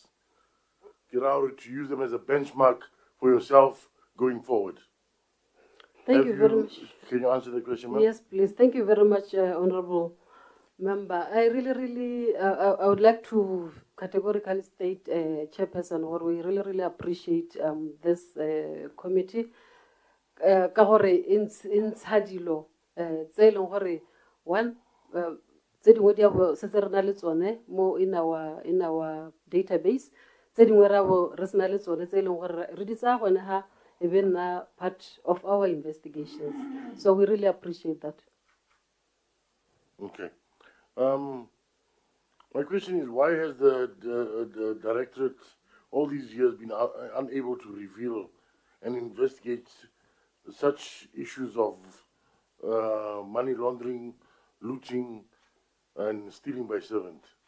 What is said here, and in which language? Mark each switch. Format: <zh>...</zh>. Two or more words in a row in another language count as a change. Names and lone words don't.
<en>To use them as a benchmark for yourself going forward. Thank you very much. Can you answer the question, ma'am? Yes, please. Thank you very much, Honorable Member. I really, I would like to categorically state, Chairperson, or we really appreciate this committee.</en> <tn>Ka gore in tshadilo tse leng gore one tse dingwe di abo se re na le tsone mo</tn> <en>in our database</en> <tn>tse dingwe ra bo re sena le tsone tse leng gore re di tsaya gone ha</tn> <en>even part of our investigations, so we really appreciate that. Okay. My question is, why has the Directorate all these years been unable to reveal and investigate such issues of money laundering, looting, and stealing by servant?</en>